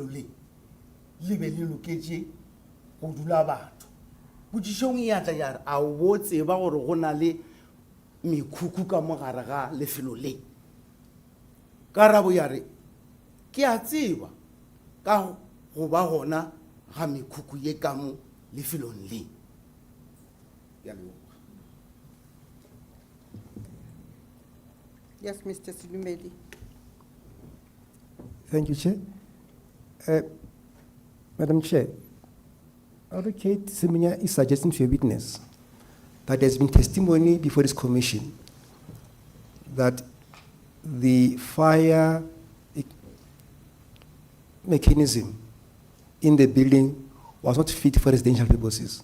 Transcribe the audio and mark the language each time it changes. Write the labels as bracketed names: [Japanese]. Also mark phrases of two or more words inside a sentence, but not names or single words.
[Northern Sotho] le be le loketše go dula batho potšišong e atla ya re a o bo tseba gore go na le mekhukhu ka mogare ga lefelo le karabo ya re ke a tseba ka go ba gona ga mekhukhu ye ka mo lefelong le ya leboga. [English] Yes, Mr. Silumedi. Thank you, Chair. Madam Chair, Advocate Semenya is suggesting to a witness that there's been testimony before this commission that the fire mechanism in the building was not fit for residential purposes.